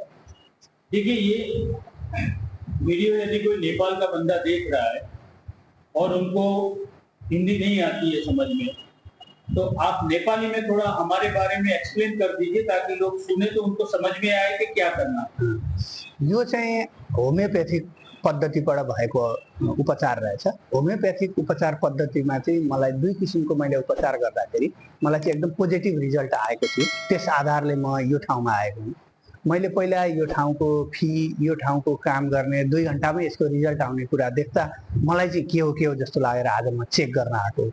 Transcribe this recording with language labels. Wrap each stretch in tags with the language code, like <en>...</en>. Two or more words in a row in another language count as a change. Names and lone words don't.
<hi>देखिए, ये वीडियो यदि कोई नेपाल का बंदा देख रहा है और उनको हिंदी नहीं आती है समझ में, तो आप नेपाली में थोड़ा हमारे बारे में एक्सप्लेन कर दीजिए ताकि लोग सुने तो उनको समझ में आए कि क्या करना।</hi> <ne>यो चाहिँ होमियोप्याथिक पद्धतिबाट भएको उपचार रहेछ। होमियोप्याथिक उपचार पद्धतिमा चाहिँ मलाई 2 किसिमको मैले उपचार गर्दाखेरि मलाई चाहिँ एकदम पोजिटिभ रिजल्ट आएको थियो। त्यस आधारले म यो ठाउँमा आएको हुँ। मैले पहिला यो ठाउँको काम गर्ने 2 घन्टामै यसको रिजल्ट आउने कुरा देख्दा मलाई चाहिँ के हो जस्तो लागेर आज म चेक गर्न आएको।</ne>